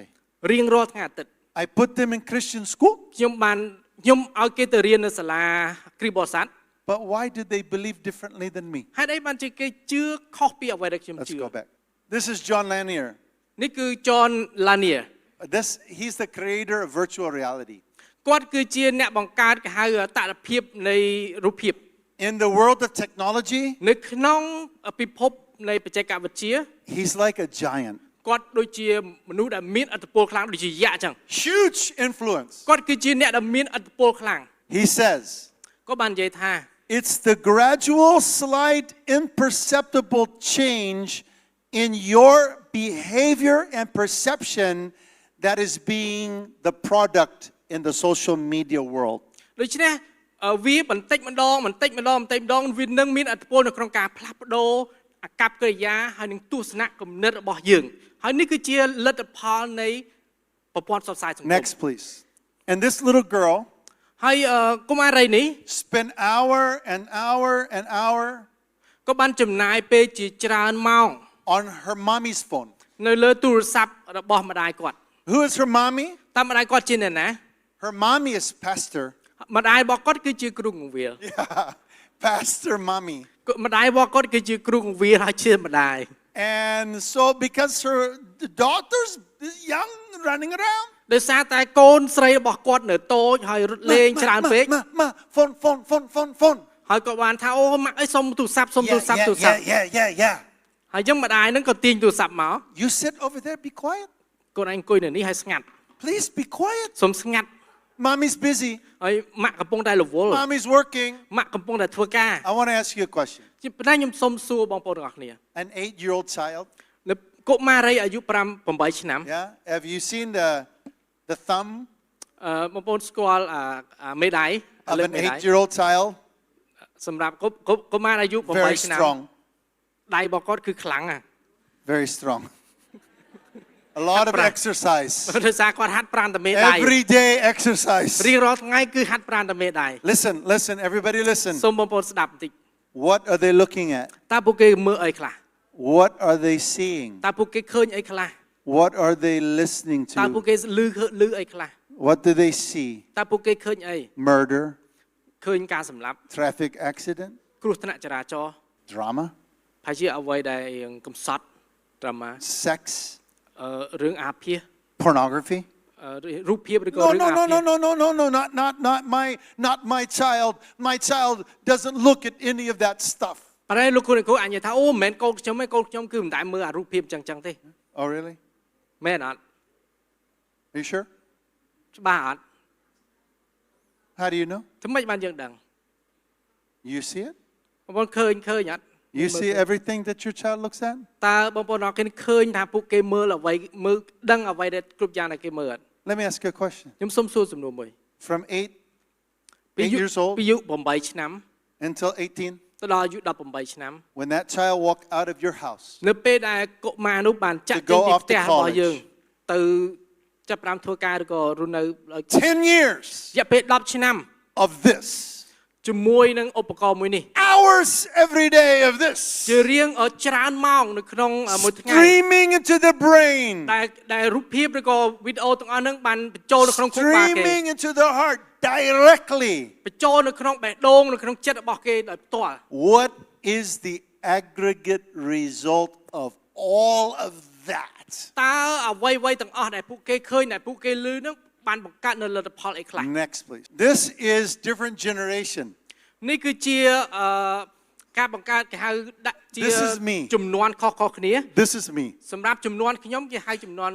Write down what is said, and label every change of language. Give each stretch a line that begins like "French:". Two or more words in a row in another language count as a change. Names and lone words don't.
Khmer: រៀងរាល់ថ្ងៃអាទិត្យ
English: I put them in Christian school,
Khmer: ខ្ញុំឲ្យគេទៅរៀននៅសាលាគ្រីស្ទបរិស័ទ
English: but why do they believe differently than me?
Khmer: ហេតុអីបានជាគេជឿខុសពីអ្វីដែលខ្ញុំ
English: Let's
Khmer: ជឿ
English: go back. This is John Lanier.
Khmer: នេះគឺ John Lanier
English: He's the creator of virtual reality.
Khmer: គាត់គឺជាអ្នកបង្កើតគេហៅតថភាពនៃរូបភាព
English: In the world of technology,
Khmer: នៅក្នុងពិភពនៃបច្ចេកវិទ្យា
English: he's like a giant.
Khmer: គាត់ដូចជាមនុស្សដែលមានឥទ្ធិពលខ្លាំងដូចជាយក្សអញ្ចឹង
English: Huge influence.
Khmer: គាត់គឺជាអ្នកដែលមានឥទ្ធិពលខ្លាំង
English: He says,
Khmer: គាត់បាននិយាយថា
English: it's the gradual, slight, imperceptible change in your behavior and perception that is being the product in the social media world.
Khmer: ដូច្នេះវាបន្តិចម្ដងវានឹងមានឥទ្ធិពលនៅក្នុងការផ្លាស់ប្ដូរអាកប្បកិរិយាហើយនឹងទស្សនៈគំនិតរបស់យើងហើយនេះគឺជាលទ្ធផលនៃប្រព័ន្ធផ្សព្វផ្សាយសង្គម
English: Next, please. And this little girl
Khmer: ហើយកុមារីនេះ
English: spent hour and hour and hour
Khmer: ក៏បានចំណាយពេលជាច្រើនម៉ោង
English: on her mommy's phone.
Khmer: នៅលើទូរស័ព្ទរបស់ម្ដាយគាត់
English: Who is her mommy?
Khmer: តើម្ដាយគាត់ជាអ្នកណា
English: Her mommy is pastor.
Khmer: ម្ដាយរបស់គាត់គឺជាគ្រូបង្រៀន
English: Yeah, pastor mommy.
Khmer: ម្ដាយរបស់គាត់គឺជាគ្រូបង្រៀនហើយជាម្ដាយ
English: And so because her daughter's young running around.
Khmer: ដោយសារតែកូនស្រីរបស់គាត់នៅតូចហើយរត់លេងច្រើនពេក
English: phone.
Khmer: ហើយគាត់បានថាអូម៉ាក់អីសុំទូរស័ព្ទ
English: Yeah.
Khmer: ហើយចឹងម្ដាយហ្នឹងក៏ទាញទូរស័ព្ទមក
English: You sit over there, be quiet.
Khmer: កូនឯងអង្គុយនៅនេះហើយស្ងាត់
English: Please be quiet.
Khmer: សុំស្ងាត់
English: Mommy's busy.
Khmer: ហើយម៉ាក់កំពុងតែរវល់
English: Mommy's working.
Khmer: ម៉ាក់កំពុងតែធ្វើការ
English: I want to ask you a question.
Khmer: ជាប៉ុន្តែខ្ញុំសុំសួរបងប្អូនទាំងអស់គ្នា
English: An 8-year-old child.
Khmer: នៅកុមារីអាយុ 8 ឆ្នាំ
English: Yeah. Have you seen the thumb
Khmer: បងប្អូនស្គាល់មេដៃ
English: of an 8-year-old child?
Khmer: សម្រាប់កុមារអាយុ
English: Very
Khmer: 8 ឆ្នាំ
English: strong.
Khmer: ដៃរបស់គាត់គឺខ្លាំងណាស់
English: Very strong. A lot of exercise.
Khmer: ដោយសារគាត់ហាត់ប្រាណតែមេដៃ
English: Everyday exercise.
Khmer: រៀងរាល់ថ្ងៃគឺហាត់ប្រាណតែមេដៃ
English: Listen, everybody listen.
Khmer: សូមបងប្អូនស្ដាប់បន្តិច
English: What are they looking at?
Khmer: តើពួកគេមើលអីខ្លះ
English: What are they seeing?
Khmer: តើពួកគេឃើញអីខ្លះ
English: What are they listening
Khmer: តើពួក
English: to?
Khmer: គេឮអីខ្លះ
English: What do they see?
Khmer: តើពួកគេឃើញអី
English: Murder,
Khmer: ឃើញការសម្លាប់
English: traffic accident,
Khmer: គ្រោះថ្នាក់ចរាចរណ៍
English: drama,
Khmer: ហើយជាអ្វីដែលកំសត់ដ្រាម៉ា
English: sex,
Khmer: រឿងអាភាស
English: pornography.
Khmer: រូបភាពឬក៏រឿងអាភាស
English: Not my child. My child doesn't look at any of that stuff.
Khmer: ប៉ុន្តែលោកគ្រូអញនិយាយថាអូមិនមែនកូនខ្ញុំទេកូនខ្ញុំគឺមិនដែលមើលអារូបភាពចឹងទេ
English: Oh, really?
Khmer: មែនអត់
English: Are you sure?
Khmer: ច្បាស់អត់
English: How do you know?
Khmer: ធ្វើម៉េចបានយើងដឹង
English: You see it?
Khmer: បងប្អូនឃើញអត់
English: You see everything that your child looks at?
Khmer: តើបងប្អូនអរគុណឃើញថាពួកគេមើលអ្វីដឹងអ្វីដែលគ្រប់យ៉ាងដែលគេមើលអត់
English: Let me ask you a question.
Khmer: ខ្ញុំសុំសួរសំណួរមួយ
English: From 8 years old
Khmer: ពីអាយុ8ឆ្នាំ
English: until 18,
Khmer: ទៅដល់អាយុ18ឆ្នាំ
English: when that child walked out of your house,
Khmer: នៅពេលដែលកុមារនោះបានចាក់ចេញពីផ្ទះរបស់យើងទៅចាប់ផ្ដើមធ្វើការឬក៏រស់នៅ
English: 10 years
Khmer: រយៈពេល10ឆ្នាំ
English: of this,
Khmer: ជាមួយនឹងឧបករណ៍មួយនេះ
English: hours every day of this.
Khmer: ជារៀងច្រើនម៉ោងនៅក្នុងមួយថ្ងៃ
English: Streaming into the brain.
Khmer: ដែលរូបភាពឬក៏វីដេអូទាំងអស់ហ្នឹងបានបញ្ចូលនៅក្នុងខួរក្បាលគេ
English: Streaming into the heart directly.
Khmer: បញ្ចូលនៅក្នុងបេះដូងនៅក្នុងចិត្តរបស់គេដោយផ្ទាល់
English: What is the aggregate result of all of that?
Khmer: តើអ្វីទាំងអស់ដែលពួកគេឃើញដែលពួកគេឮហ្នឹងបានបង្កើតនៅលទ្ធផលអីខ្លះ
English: Next, please. This is different generation.
Khmer: នេះគឺជាការបង្កើតគេហៅដាក់ជា
English: This is me.
Khmer: ចំនួនខុសៗគ្នា
English: This is me.
Khmer: សម្រាប់ចំនួនខ្ញុំគេហៅចំនួន